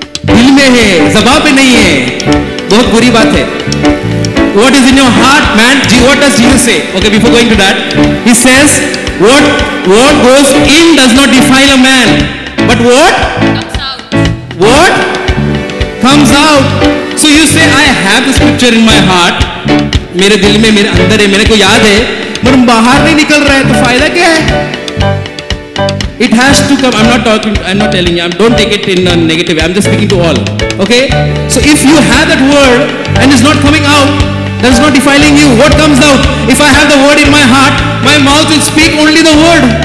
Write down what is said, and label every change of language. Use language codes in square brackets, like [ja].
[hi] दिल में है, ज़बान पे नहीं है. बहुत बुरी बात है. [en] What is in your heart, man? What does Jesus say? Okay, before going to that, he says, what goes in does not defile a man, but what comes out. So you say, I have the scripture in my heart. [hi] मेरे दिल में, मेरे अंदर है, मेरे को याद है, पर बाहर नहीं निकल रहा है, तो फायदा क्या है? [en] It has to come. I'm not telling you. Don't take it in a negative way. I'm just speaking to all. Okay? So if you have that word and it's not coming out, that is not defiling you. What comes out? If I have the word in my heart, my mouth will speak only the word.